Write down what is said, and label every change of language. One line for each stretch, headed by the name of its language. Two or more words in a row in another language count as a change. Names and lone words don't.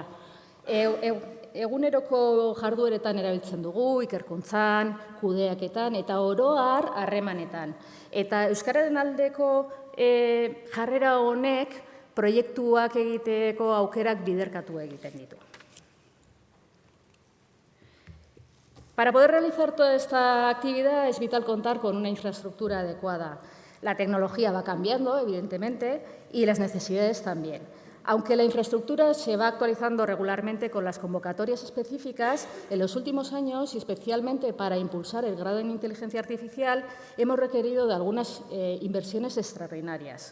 Basque: Eguneroko jardueretan erabiltzen dugu, ikerkuntzan, kudeaketan eta oro har harremanetan. Eta euskararen aldeko jarrera honek proiektuak egiteko aukerak biderkatu egiten ditu.
Spanish: Para poder realizar toda esta actividad es vital contar con una infraestructura adecuada. La tecnología va cambiando, evidentemente, y las necesidades también. Aunque la infraestructura se va actualizando regularmente con las convocatorias específicas, en los últimos años, y especialmente para impulsar el grado en inteligencia artificial, hemos requerido de algunas inversiones extraordinarias.